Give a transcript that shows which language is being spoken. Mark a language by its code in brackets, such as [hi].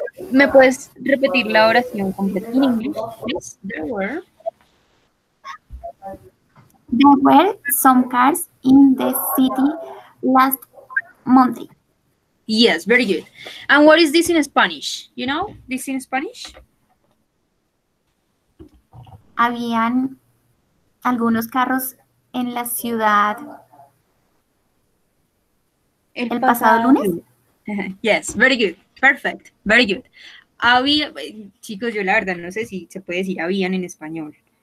[es] ¿Me puedes repetir la oración completa en inglés, please? [en] There were. There were some cars in the city last Monday. Yes, very good. And what is this in Spanish? You know this in Spanish? [es] Habían algunos carros en la ciudad el pasado lunes. [en] Yes, very good. Perfect. Very good. [es] Había, chicos, yo la verdad no sé si se puede decir habían en español.